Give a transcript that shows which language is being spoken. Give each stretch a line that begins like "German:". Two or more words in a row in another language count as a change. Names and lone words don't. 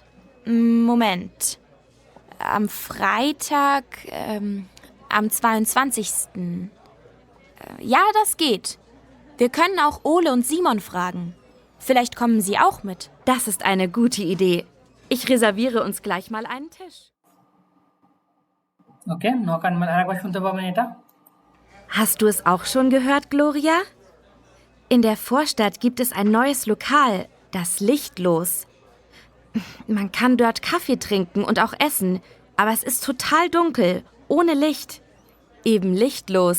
German: Moment. Am Freitag, am 22. Ja, das geht. Wir können auch Ole und Simon fragen. Vielleicht kommen sie auch mit. Das ist eine gute Idee. Ich reserviere uns gleich mal einen Tisch.
Bangla: Okay,
German: noch einmal
Bangla: আরেকবার শুনতে পাবেন এটা।
German: Hast du es auch schon gehört, Gloria? In der Vorstadt gibt es ein neues Lokal, das Lichtlos. Man kann dort Kaffee trinken und auch essen, aber es ist total dunkel, ohne Licht. Eben lichtlos.